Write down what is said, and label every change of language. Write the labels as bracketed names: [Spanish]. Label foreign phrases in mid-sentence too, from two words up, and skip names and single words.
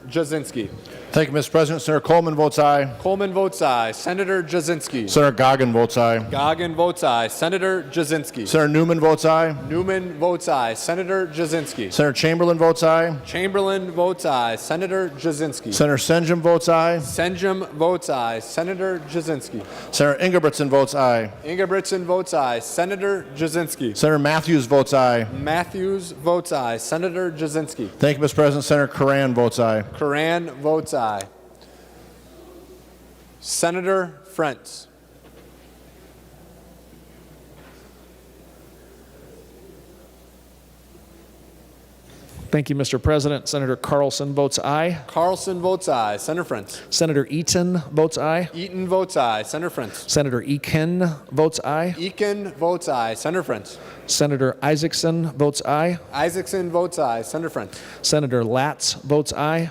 [English] Senator Jasinski. Thank you, Mr. President. Senator Coleman votes aye. Coleman votes aye. Senator Jasinski. Senator Goggin votes aye. Goggin votes aye. Senator Jasinski. Senator Newman votes aye. Newman votes aye. Senator Jasinski. Senator Chamberlain votes aye. Chamberlain votes aye. Senator Jasinski. Senator Senjum votes aye. Senjum votes aye. Senator Jasinski. Senator Ingebrigtsen votes aye. Ingebrigtsen votes aye. Senator Jasinski. Senator Matthews votes aye. Matthews votes aye. Senator Jasinski. Thank you, Mr. President. Senator Curran votes aye. Curran votes aye. Senator Frentz. Thank you, Mr. President. Senator Carlson votes aye. Carlson votes aye. Senator Frentz. Senator Eaton votes aye. Eaton votes aye. Senator Frentz. Senator Eakin votes aye. Eakin votes aye. Senator Frentz. Senator Isaacson votes aye. Isaacson votes aye. Senator Frentz. Senator Latz votes aye.